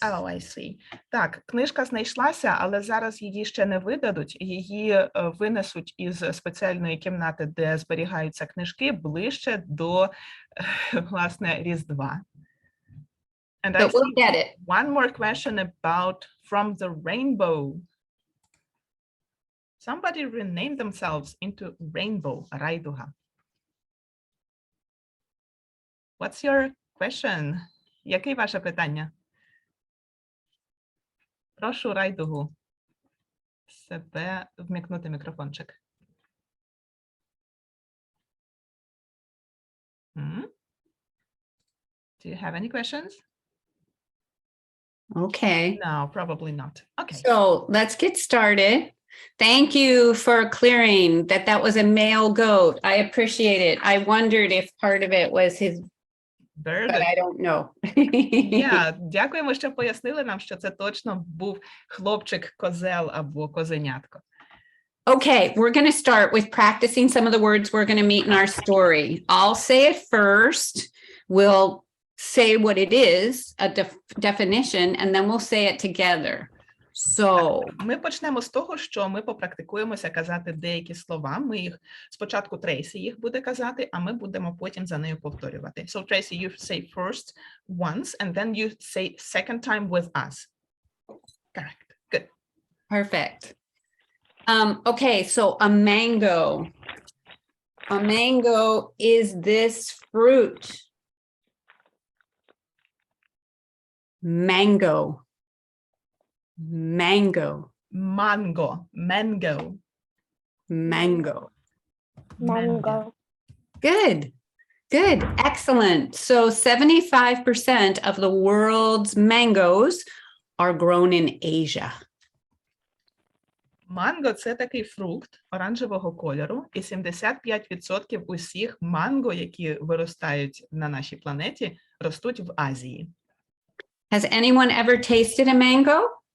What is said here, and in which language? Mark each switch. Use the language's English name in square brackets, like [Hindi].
[English] Oh, I see. [Ukrainian] Так, книжка знайшлася, але зараз її ще не видадуть. Її винесуть із спеціальної кімнати, де зберігаються книжки, ближче до, власне, Різдва. [English] And I But we'll see get it. one more question about From the Rainbow. Somebody renamed themselves into Rainbow, Райдуга. What's your question? [Ukrainian] Яке ваше питання? Прошу Райдугу себе вмикнути мікрофончик. [English] Do you have any questions? Okay. No, probably not. Okay. So let's get started. Thank you for clearing that was a male goat. I appreciate it. I wondered if part of it was his, Very but good. I don't know. [Ukrainian] Yeah, дякуємо, що пояснили нам, що це точно був хлопчик-козел або козенятко. [English] Okay, we're going to start with practicing some of the words we're going to meet in our story. I'll say it first. We'll say what it is, a definition, and then we'll say it together. So, [Ukrainian] Ми почнемо з того, що ми попрактикуємося казати деякі слова. Ми їх спочатку Трейсі їх буде казати, а ми будемо потім за нею повторювати. [English] So Tracy, you say first once, and then you say second time with us. Correct. Good. perfect. Okay, so a mango. A mango is this fruit. Mango. Mango. Mango. Mango. Mango. [Ukrainian] Манго. [English] Good. Good. Excellent. So 75% of the world's mangoes are grown in Asia. [Ukrainian] Манго – це такий фрукт оранжевого кольору, і 75% усіх манго, які виростають на нашій планеті, ростуть в Азії. [English] Has anyone ever tasted a mango?